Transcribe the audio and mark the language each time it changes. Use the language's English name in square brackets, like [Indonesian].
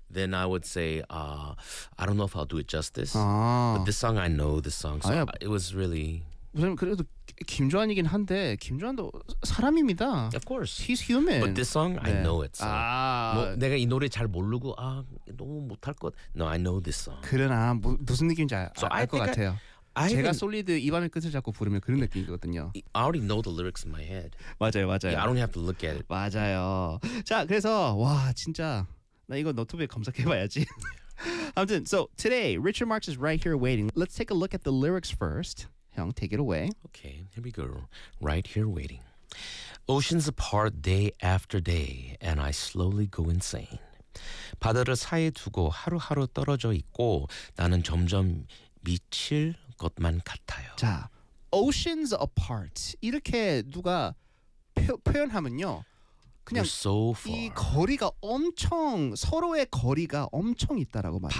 [English] then I would say, I don't know if I'll do it justice. 아. But this song, I know this song. So [Korean] 아니야. [English] it was really... [Korean] 왜냐면 그래도 김주한이긴 한데, 김주한도 사람입니다. [English] Of course. He's human. But this song, 네. I know it. So 아. [Korean] 뭐, 내가 이 노래 잘 모르고, 아, 너무 못할 것. [English] No, I know this song. [Korean] 그러나, 무슨 느낌인지 알 것 같아요. I 제가 솔리드 이 밤의 끝을 잡고 부르면 그런 느낌이거든요. [English] I already know the lyrics in my head. [Korean] 맞아요, 맞아요. [English] Yeah, I don't have to look at it. [Korean] 맞아요. 자, 그래서 와 진짜 나 이거 노트북에 검색해봐야지. [English] 아무튼, so today Richard Marx is right here waiting. Let's take a look at the lyrics first. 형, take it away. Okay, here we go. Right here waiting. Oceans apart day after day, and I slowly go insane. [Korean] 바다를 사이에 두고 하루하루 떨어져 있고 나는 점점 미칠 것만 같아요. 자, [English] oceans apart [Korean] 이렇게 누가 표현하면요, 그냥 [English] so far. [Korean] 이 거리가 엄청 서로의 거리가 엄청 있다라고 말해요.